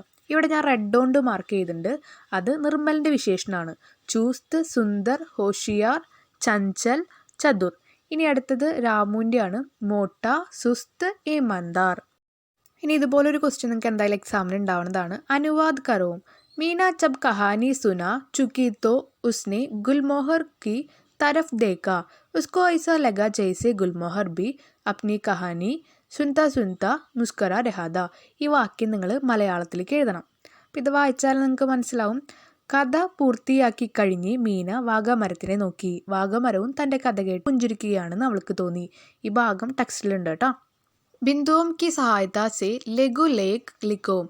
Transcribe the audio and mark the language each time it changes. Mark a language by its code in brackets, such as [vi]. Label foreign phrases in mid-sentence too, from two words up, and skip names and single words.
[ml] ഇവിടെ ഞാൻ റെഡ് കൊണ്ട് മാർക്ക് ചെയ്തിട്ടുണ്ട്. അത് നിർമ്മലിൻ്റെ വിശേഷണമാണ്. [hi] चुस्त, सुंदर, होशियार, चंचल, चतुर. [ml] ഇനി അടുത്തത് രാമുവിൻ്റെയാണ്. [hi] मोटा, सुस्त, ईमानदार. [ml] ഇനി ഇതുപോലൊരു ക്വസ്റ്റ്യൻ നിങ്ങൾക്ക് എന്തായാലും എക്സാമിന് ഉണ്ടാവുന്നതാണ്. [hi] अनुवाद करो. मीना जब कहानी सुना चुकी तो उसने गुलमोहर की तरफ देखा. उसको ऐसा लगा जैसे गुलमोहर भी अपनी कहानी सुनते सुनते मुस्कुरा रहा था. [ml] ഈ വാക്യം നിങ്ങൾ മലയാളത്തിലേക്ക് എഴുതണം. അപ്പം ഇത് വായിച്ചാൽ നിങ്ങൾക്ക് മനസ്സിലാവും. കഥ പൂർത്തിയാക്കി കഴിഞ്ഞ് മീന വാഗമരത്തിനെ നോക്കി. വാഗമരവും തൻ്റെ കഥ കേട്ട് പുഞ്ചിരിക്കുകയാണെന്ന് അവൾക്ക് തോന്നി. ഈ ഭാഗം ടെക്സ്റ്റിലുണ്ട് കേട്ടോ. [hi] बिंदुओं की सहायता से लघु लेख लिखो.